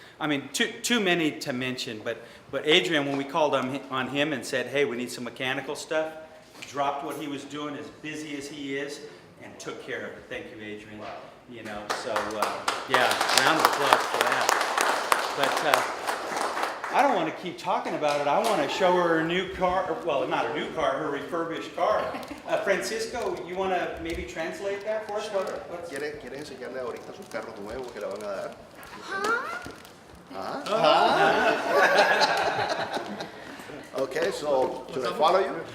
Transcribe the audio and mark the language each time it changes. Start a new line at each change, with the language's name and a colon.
English: I mean, too many to mention, but Adrian, when we called on him and said, hey, we need some mechanical stuff, dropped what he was doing, as busy as he is, and took care of it. Thank you, Adrian. Wow. You know, so yeah, round of applause for that. But I don't want to keep talking about it. I want to show her her new car. Well, not a new car, her refurbished car. Francisco, you want to maybe translate that for us?
Spanish: ¿Quiere enseñarle ahorita su carro nuevo que le van a dar?
English: Okay, so should I follow you?